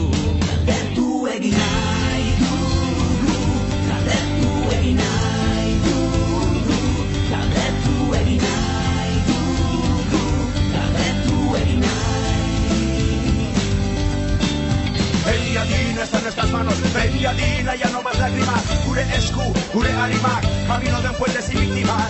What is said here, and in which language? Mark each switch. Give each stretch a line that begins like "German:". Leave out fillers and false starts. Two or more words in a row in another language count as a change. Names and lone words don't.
Basque: Galdetu egin nahi dugu, galdetu egin nahi dugu, galdetu egin nahi dugu, galdetu egin nahi.
Spanish: Beniadina está en nuestras manos, Beniadina ya no más lágrimas,
Basque: gure esku, gure arimak,
Spanish: camino de puentes y víctimas.